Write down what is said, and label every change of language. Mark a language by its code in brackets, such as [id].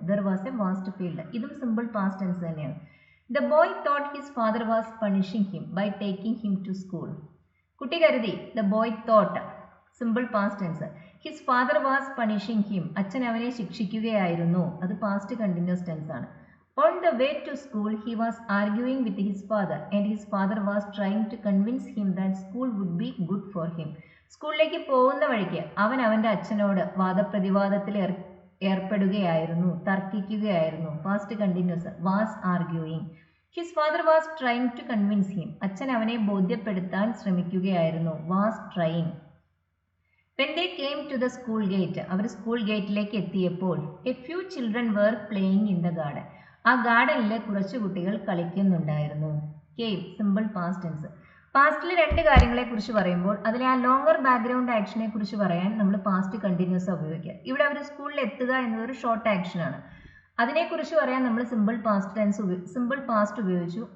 [en] There was a vast field. [ml] ഇതും simple past tense തന്നെയാണ്. [en] The boy thought his father was punishing him by taking him to school. [ml] കുട്ടി കരുതി, [en] the boy thought [ml] simple past tense. [en] his father was punishing him, [ml] അച്ഛൻ അവനെ ശിക്ഷിക്കുകയായിരുന്നു. അത് past continuous tense ആണ്. [en] On the way to school, he was arguing with his father, and his father was trying to convince him that school would be good for him. [ml] സ്കൂളിലേക്ക് പോകുന്ന വഴിക്ക് അവൻ അവൻ്റെ അച്ഛനോട് വാദപ്രതിവാദത്തിൽ ഏർപ്പെടുകയായിരുന്നു, തർക്കിക്കുകയായിരുന്നു. Past continuous. [en] Was arguing. His father was trying to convince him. [ml] അച്ഛൻ അവനെ ബോധ്യപ്പെടുത്താൻ ശ്രമിക്കുകയായിരുന്നു. [en] Was trying. When they came to the school gate, [ml] our school ഗേറ്റിലേക്ക് എത്തിയപ്പോൾ [en] a few children were playing in the garden. [ml] ആ ഗാർഡനിൽ കുറച്ച് കുട്ടികൾ കളിക്കുന്നുണ്ടായിരുന്നു. Cave simple past tense. പാസ്റ്റിൽ രണ്ട് കാര്യങ്ങളെ കുറിച്ച് പറയുമ്പോൾ അതിലെ ആ ലോങ്ങർ ബാക്ക്ഗ്രൗണ്ട് ആക്ഷനെ കുറിച്ച് പറയാൻ നമ്മൾ പാസ്റ്റ് കണ്ടിന്യൂസ് ഉപയോഗിക്കുക. ഇവിടെ അവർ സ്കൂളിൽ എത്തുക എന്നതൊരു ഷോർട്ട് ആക്ഷനാണ്. അതിനെക്കുറിച്ച് പറയാൻ നമ്മൾ സിമ്പിൾ പാസ്റ്റ് ഉപയോഗിച്ചു.